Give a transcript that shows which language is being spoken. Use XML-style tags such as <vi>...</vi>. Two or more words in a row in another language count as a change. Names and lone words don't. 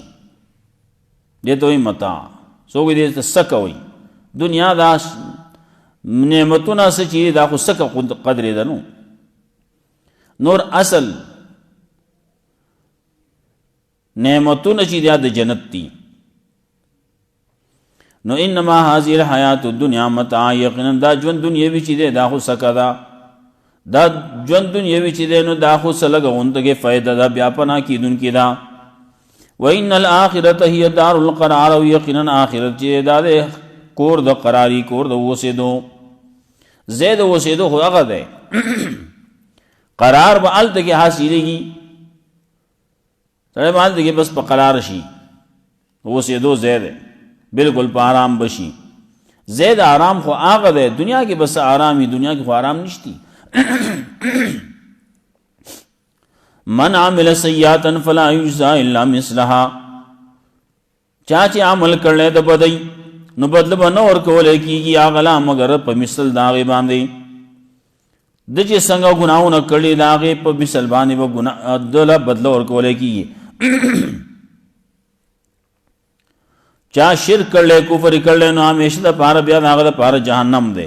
<ps>دې ته وایي متاع. څوک دې ته سکه وایي. دنیا دا نعمتونه څه چې دا خو سکه قدرې ده. نو نور اصل نعمتونه چې دا د جنت دي.</ps> <ar>نو انما هذه الحیات الدنیا متاع،</ar> <ps>یقینا دا ژوند دنیوي چې دی دا خو سکه ده، دا ژوند دنیوي چې دی نو دا خو څه لږه غونډه فایده ده، بیا پناه کېدونکې ده.</ps> <ar>وان الاخرة هي دار القرار،</ar> <ps>او یقینا آخرت چې دا دی کور د قراری، کور د اوسېدو، ځای د اوسېدو خو هغه دی. قرار به هلته کې حاصلېږي، سړی به هلته کې بس په قرار شي، اوسېدو ځای دی، بالکل په آرام بشي. ځای د آرام خو هغه دی، دنیا کې بس آرام وي، دنیا کې خو آرام نشتی.</ps> <ar>من عمل سیئاتا فلا یجزا الا مثلها،</ar> <ps>چا چې عمل کړی د بدۍ نو بدله به نه ورکولی کېږي هغه لا مګر په مثل د هغې باندې. د چې څنګه ګناهونه کړي د هغې په مثل باندې به ده له بدله ورکولی کېږي. چا شرک کړلی، کفر کړلی، نو همیشه دپاره بیا د هغه دپاره جهنم دی.</ps>